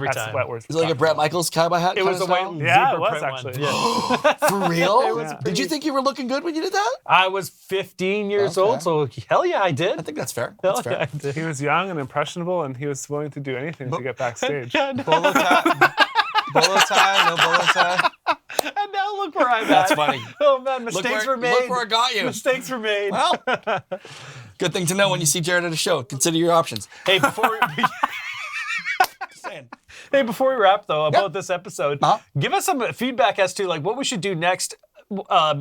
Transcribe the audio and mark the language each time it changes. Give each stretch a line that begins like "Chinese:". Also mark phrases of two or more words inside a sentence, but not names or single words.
English: That's time. what we're Is it like a Brett Michaels cowboy hat? It was kinda the white style? Yeah, it zebra was print actually. one. Yeah. For real? was Did you think you were looking good when you did that? I was 15 years Okay. old, so hell yeah, I did. I think that's fair. Hell That's yeah, I fair. did. He was young and impressionable, and he was willing to do anything to get backstage. Yeah, no. Bolo tie, bolo tie, no bolo tie. And now look where I'm That's at. funny. Oh man, mistakes were made. Look where I got you. Mistakes were made. Well, good thing to know when you see Jared at a show. Consider your options. Hey, before we, hey, before we wrap though about this episode, give us some feedback as to like what we should do next.